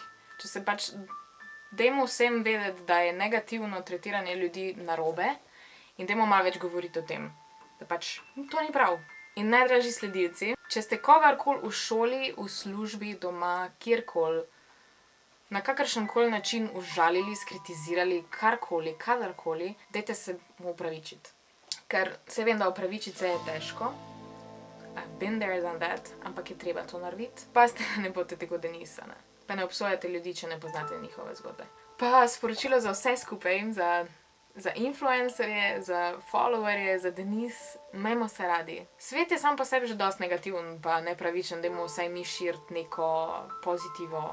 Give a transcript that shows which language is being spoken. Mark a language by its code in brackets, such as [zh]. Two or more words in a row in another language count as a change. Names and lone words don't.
[sl] Če se pač dajmo vsem vedeti, da je negativno tretiranje ljudi narobe in dajmo malo več govoriti o tem, da pač to ni prav. In najdražji sledilci, če ste kogarkoli v šoli, v službi, doma, kjerkoli, na kakršenkoli način užalili, skritizirali, karkoli, kadarkoli, dajte se mu opravičiti. Ker se vem, da opravičiti se je težko. [en] I've been there, done that, [sl] ampak je treba to narediti. Pazite, da ne boste tako Denisa, ne. Pa ne obsojate ljudi, če ne poznate njihove zgodbe. Pa sporočilo za vse skupaj, za influencerje, za followerje, za Denis, imejmo se radi. Svet je sam po sebi že dosti negativen pa nepravičen, dajmo vsaj mi širiti neko pozitivo.